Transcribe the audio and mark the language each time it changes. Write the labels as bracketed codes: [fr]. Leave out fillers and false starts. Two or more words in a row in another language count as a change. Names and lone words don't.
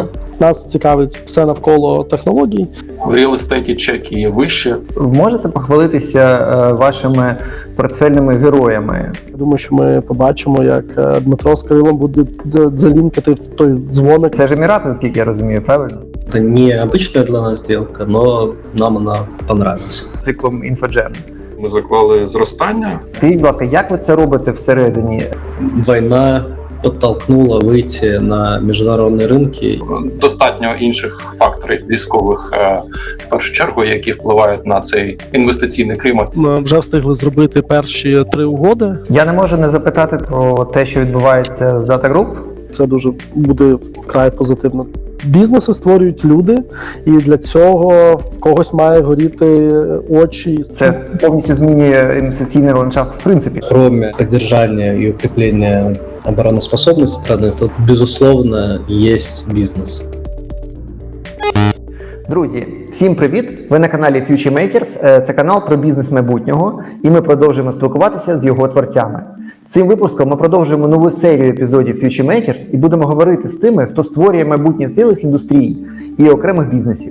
[uk] Нас цікавить все навколо технологій. В реал-естеті чеки вище. Можете похвалитися вашими портфельними героями? Я думаю, що ми побачимо, як Дмитро з Кирилом будуть залінкати в той дзвоник. Це ж Емірати, наскільки я розумію, правильно? [ru] Это необычная для нас сделка, но нам она понравилась. [uk] Циклом інфоджем. Ми заклали зростання. Скажіть, будь ласка, як ви це робите всередині? [ru] Война подтолкнула выйти на международные рынки. [uk] Достатньо інших факторів військових, в першу чергу, які впливають на цей інвестиційний клімат. Ми вже встигли зробити перші 3 угоди. Я не можу не запитати про те, що відбувається з Data Group. Це дуже буде вкрай позитивно. Бізнеси створюють люди, і для цього в когось має горіти очі. Це повністю змінює інвестиційний ландшафт в принципі. [ru] Кроме поддержания и укрепления обороноспособности страны, тут, безусловно, есть бизнес. [uk] Друзі, всім привіт! Ви на каналі Future Makers. Це канал про бізнес майбутнього, і ми продовжуємо спілкуватися з його творцями. Цим випуском ми продовжуємо нову серію епізодів Future Makers і будемо говорити з тими, хто створює майбутнє цілих індустрій і окремих бізнесів.